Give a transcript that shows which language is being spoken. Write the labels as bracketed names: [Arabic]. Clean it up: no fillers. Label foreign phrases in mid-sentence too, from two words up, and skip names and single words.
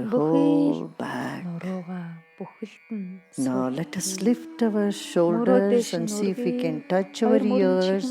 [Mongolian] Бүхий [English] whole back. [Mongolian] нуруугаа бүхэлд нь [English] Now let us lift our shoulders and see if we can touch our ears.